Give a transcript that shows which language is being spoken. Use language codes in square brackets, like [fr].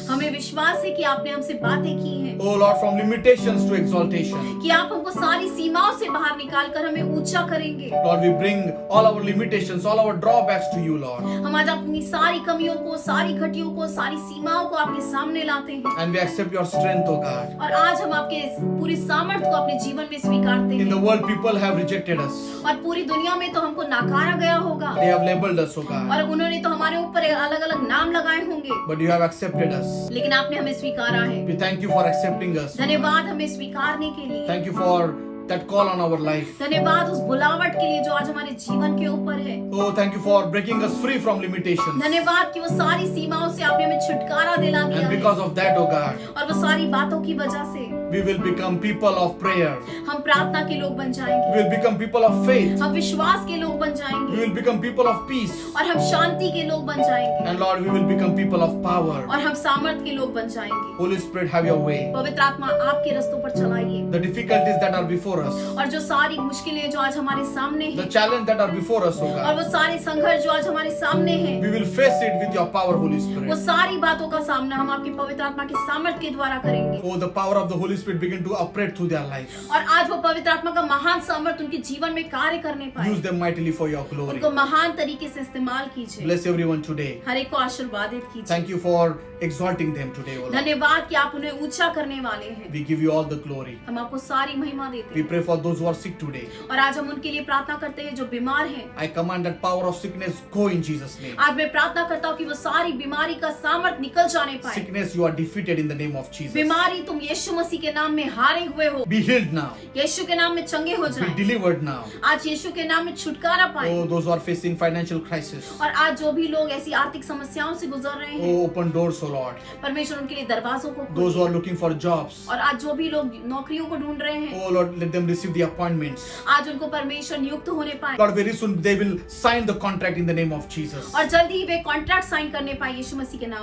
[hi] हमें विश्वास है कि आपने हमसे बातें की हैं, [en] Oh Lord, from limitations to exaltation. [hi] कि आप हमको सारी सीमाओं से बाहर निकाल कर हमें ऊंचा करेंगे। [en] Lord, we bring all our limitations, all our drawbacks to you, Lord. [hi] हम आज अपनी सारी कमियों को, सारी घटियों को, सारी सीमाओं को आपके सामने लाते हैं [en] And we accept your strength, oh God. [hi] और आज हम आपके पूरी सामर्थ्य को अपने जीवन में स्वीकारते [en] In the [hi] हैं। [en] world, people have rejected us. [hi] और पूरी दुनिया में तो हमको नकारा गया होगा [en] They have labeled us, oh God. [hi] और उन्होंने तो हमारे ऊपर अलग अलग नाम लगाए होंगे, [en] But you have accepted us. [hi] लेकिन आपने हमें स्वीकारा है। [en] We thank you for accepting us. [hi] धन्यवाद हमें स्वीकारने के लिए। [en] Thank you for that call on our life. [hi] धन्यवाद उस बुलावट के लिए जो आज हमारे जीवन के ऊपर है। [en] Oh, thank you for breaking us free from limitations. [hi] धन्यवाद कि वो सारी सीमाओं से आपने हमें छुटकारा दिला दिया [en] And [hi] है [en] because of that, oh God, [hi] और वो सारी बातों की वजह से [en] we will become people of prayer. [hi] हम प्रार्थना के लोग बन जाएंगे, [en] We will become people of faith. [hi] हम विश्वास के लोग बन [en] We [hi] जाएंगे [en] will become people of peace. [hi] और हम शांति के लोग बन जाएंगे [en] And Lord, we will become people of power. [hi] और हम सामर्थ के लोग बन जाएंगे। [en] Holy Spirit, have your way. [hi] पवित्र आत्मा आपके रास्तों पर चलाइए [en] The difficulties that are before us, [hi] और जो सारी मुश्किलें जो आज हमारे सामने [en] the [hi] हैं [en] challenge that are before us, oh [hi] और वो [en] God, [hi] सारे संघर्ष जो आज हमारे सामने हैं, [en] we will face it with your power, Holy [hi] वो [en] Spirit. [hi] सारी बातों का सामना हम आपके पवित्र आत्मा के सामर्थ के द्वारा करेंगे [en] Oh, the power of the Holy Spirit begin to operate through their lives. [hi] और आज वो पवित्र आत्मा का महान सामर्थ उनके जीवन में कार्य करने पाए। [en] Use them mightily for your glory. [hi] उनको महान तरीके से इस्तेमाल कीजिए। [en] Bless everyone today. [hi] हर एक को आशीर्वादित कीजिए। [en] Thank you for exalting them today, O Lord. [hi] धन्यवाद कि आप उन्हें ऊंचा करने वाले हैं। [en] We give you all the glory. [hi] हम आपको सारी महिमा देते [en] We [hi] हैं [en] pray for those who are sick today. [hi] और आज हम उनके लिए प्रार्थना करते हैं जो बीमार हैं। [en] I command that power of sickness go in Jesus' name. [hi] आज मैं प्रार्थना करता हूँ कि वो सारी बीमारी का सामर्थ निकल जाने पाए। [en] Sickness, you are defeated in the name of Jesus. [hi] बीमारी तुम यीशु मसीह के नाम में हारे हुए हो। [en] Be healed now. [hi] यीशु के नाम में चंगे हो [en] Be [hi] जाएं। [en] delivered now. [hi] आज यीशु के नाम में छुटकारा पाए। [en] Oh, those who are facing financial crisis. [hi] और आज जो भी लोग ऐसी आर्थिक समस्याओं से गुजर रहे हैं, [en] Oh, open doors, O Lord. [hi] परमेश्वर उनके लिए दरवाजों को [en] Those who [hi] खोले। [en] are looking for jobs. [hi] और आज जो भी लोग नौकरियों को ढूंढ रहे हैं, [en] Oh Lord, let them receive the appointments. [hi] आज उनको परमेश्वर नियुक्त होने पाए [en] Lord, very soon they will sign the contract in the name of Jesus. [hi] और जल्दी ही वे कॉन्ट्रैक्ट साइन करने पाए यीशु मसीह के नाम